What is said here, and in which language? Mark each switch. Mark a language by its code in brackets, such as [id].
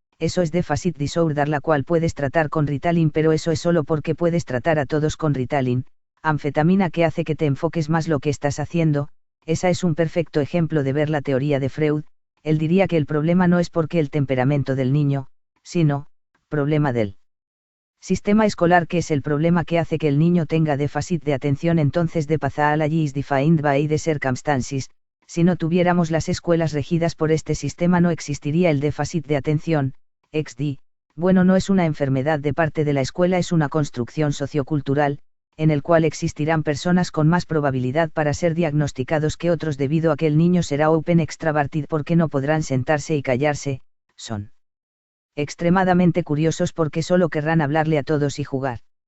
[es] Eso es deficit disorder, la cual puedes tratar con Ritalin, pero eso es solo porque puedes tratar a todos con Ritalin, anfetamina que hace que te enfoques más lo que estás haciendo. Esa es un perfecto ejemplo de ver la teoría de Freud, él diría que el problema no es porque el temperamento del niño, sino, problema del sistema escolar, que es el problema que hace que el niño tenga déficit de atención. [en] Entonces the pathology is defined by the circumstances. [es] Si no tuviéramos las escuelas regidas por este sistema no existiría el déficit de atención, XD. Bueno, no es una enfermedad de parte de la escuela, es una construcción sociocultural, en el cual existirán personas con más probabilidad para ser diagnosticados que otros debido a que el niño será open extraverted porque no podrán sentarse y callarse, son extremadamente curiosos porque solo querrán hablarle a todos y jugar.